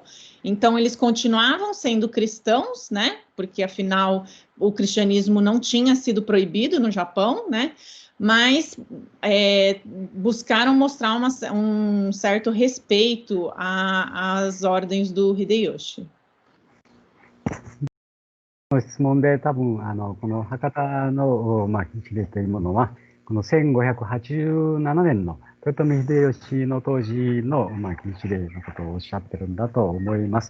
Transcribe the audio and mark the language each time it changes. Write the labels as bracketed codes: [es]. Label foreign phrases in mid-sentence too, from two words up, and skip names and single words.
[pt] Então, eles continuavam sendo cristãos, né? Porque, afinal, o cristianismo não tinha sido proibido no Japão, né? Mas buscaram mostrar um certo respeito às ordens do Hideyoshi. [ja] 質問で多分この博多の、日例というものはこの1587年の豊臣秀吉の当時の、日例のことをおっしゃってるんだと思います。